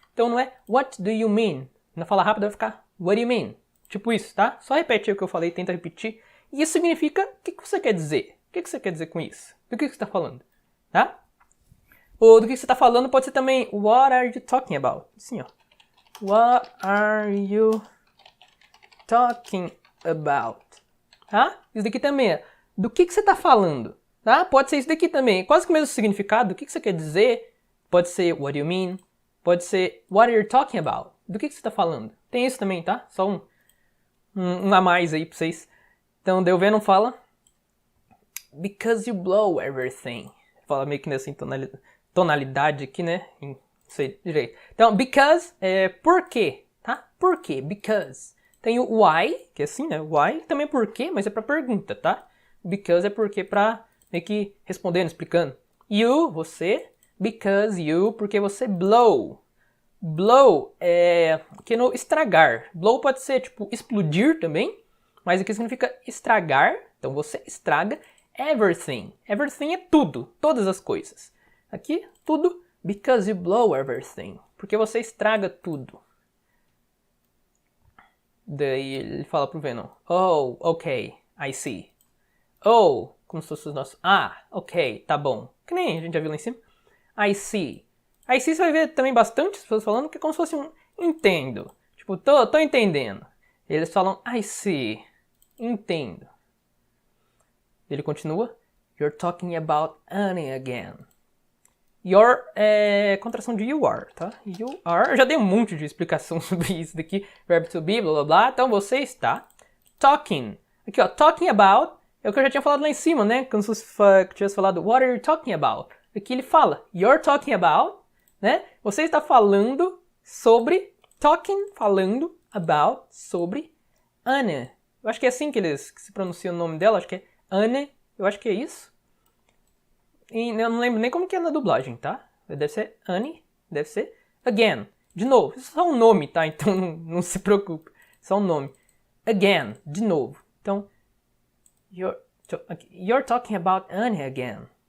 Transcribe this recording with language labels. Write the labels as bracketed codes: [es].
[pt] Então não é [en] what do you mean? [pt] Na fala rápida vai ficar what do you mean? Tipo isso, tá? Só repete aí o que eu falei, tenta repetir. E isso significa o que você quer dizer? O que você quer dizer com isso? Do que você está falando? Tá? Ou do que você está falando pode ser também [en] what are you talking about? [pt] Assim, ó. [en] What are you talking about? [pt] Tá? Isso daqui também é do que você está falando? Tá? Pode ser isso daqui também. Quase que o mesmo significado. Do que você quer dizer? Pode ser [en] what do you mean? [pt] Pode ser [en] what are you talking about? [pt] Do que você está falando? Tem isso também, tá? Só um a mais aí pra vocês. Então, o Venom fala [en] because you blow everything. [pt] Fala meio que nessa tonalidade aqui, né? Não sei direito. Então, because é por quê, tá? Por quê? Because. Tem o why, que é assim, né? Why também é por quê, mas é pra pergunta, tá? Because é porque pra meio que respondendo, explicando. You, você. [en] Because you, [pt] porque você blow. Blow é que no estragar. Blow pode ser tipo explodir também, mas aqui significa estragar. Então você estraga everything. Everything é tudo, todas as coisas. Aqui, tudo, [en] because you blow everything. [pt] Porque você estraga tudo. Daí ele fala pro Venom, [en] oh, ok, I see. [pt] Oh, como se fosse o nosso, ok, tá bom. Que nem a gente já viu lá em cima. [en] I see. I see [pt] você vai ver também bastante pessoas falando que é como se fosse um entendo. Tipo, tô entendendo. Eles falam [en] I see. [pt] Entendo. Ele continua. [en] You're talking about Annie again. [pt] Your é contração de you are, tá? You are. Eu já dei um monte de explicação sobre isso daqui. Verb to be, blá blá blá. Então você está talking. Aqui, ó. [en] Talking about [pt] é o que eu já tinha falado lá em cima, né? Como se você tivesse falado [en] what are you talking about? [pt] Aqui ele fala [en] you're talking about, [pt] né? Você está falando sobre talking, falando about, sobre Anne. Eu acho que é assim que se pronuncia o nome dela. Acho que é Anne. Eu acho que é isso. E eu não lembro nem como que é na dublagem, tá? Deve ser Annie, deve ser again. De novo, isso é só um nome, tá? Então não se preocupe. Só um nome. Again, de novo. Então, [en] you're talking about Annie again.